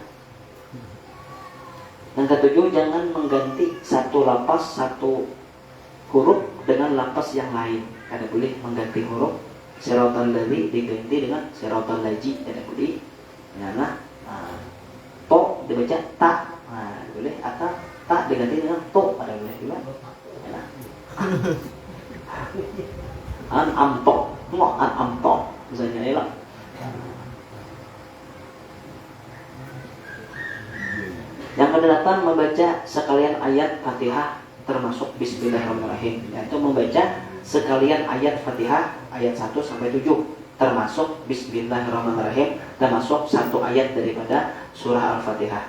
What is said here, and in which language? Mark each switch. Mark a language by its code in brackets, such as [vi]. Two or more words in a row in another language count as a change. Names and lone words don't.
[id] Yang ketujuh, jangan mengganti satu lapas, satu huruf dengan lapas yang lain. [bjn] Kada boleh mengganti huruf. [ar] صراط الذي [bjn] diganti dengan siratal laji, kada boleh. Ya nah, to dibaca ta. Nah, boleh atau ta diganti dengan to, kada boleh juga. Ya nah. An amto, mo an amto. [id] Misalnya ya lah. Yang kedelapan, membaca sekalian ayat Fatihah termasuk Bismillahirrahmanirrahim, yaitu membaca sekalian ayat Fatihah ayat 1 sampai 7, termasuk Bismillahirrahmanirrahim, termasuk satu ayat daripada surah Al-Fatihah.